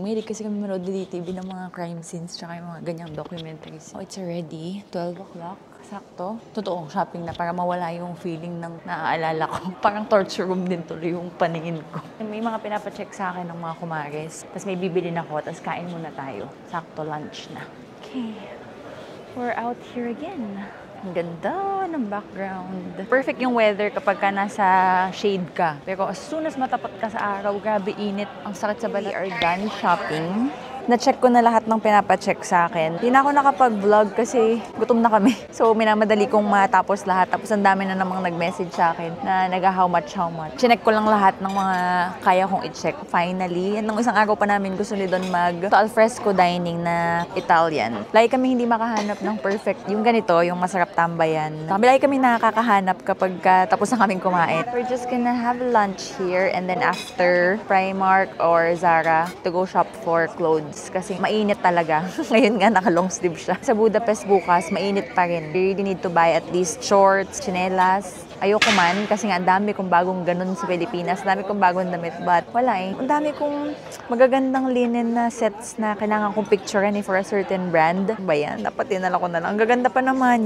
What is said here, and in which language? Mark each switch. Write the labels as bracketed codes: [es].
[tl] Mahilig kasi kami manood ni DTV ng mga crime scenes tsaka yung mga ganyang documentaries. [en] Oh, it's already 12 o'clock. [tl] Sakto. Totoo, shopping na para mawala yung feeling ng naaalala ko. Parang torture room din tuloy yung paningin ko. May mga pinapacheck sa akin ng mga kumares. Tapos may bibili na ako. Tapos kain muna tayo. Sakto, lunch na. [en] Okay, we're out here again. [tl] Ang ganda ng background. Perfect yung weather kapag ka nasa shade ka. Pero [en] as soon as [tl] matapat ka sa araw, grabe init. Ang sakit sa balat. [en] We are done shopping. [tl] Na-check ko na lahat ng pinapacheck sa akin. Hindi na ako nakapag-vlog kasi gutom na kami. So, minamadali kong matapos lahat. Tapos, ang dami na namang nag-message sa akin na [en] how much. [tl] Chinek ko lang lahat ng mga kaya kong i-check. Finally, nung isang araw pa namin gusto ni Don mag alfresco dining na Italian. Lagi kami hindi makahanap ng perfect. Yung ganito, yung masarap tambayan. Lagi kami nakakahanap kapag tapos na kaming kumain. [en] We're just gonna have lunch here and then after Primark or Zara to go shop for clothes. [tl] Kasi mainit talaga. Ngayon nga, naka-long sleeve siya. Sa Budapest bukas, mainit pa rin. [en] You really need to buy at least shorts, tsinelas. [tl] Ayoko man, kasi nga, ang dami kong bagong ganun sa Pilipinas. Ang dami kong bagong damit, but wala eh. Ang dami kong magagandang linen na sets na kailangan kong picturean eh [en] for a certain brand. [tl] Ba yan? Dapat tinala ko na lang. Ang gaganda pa naman.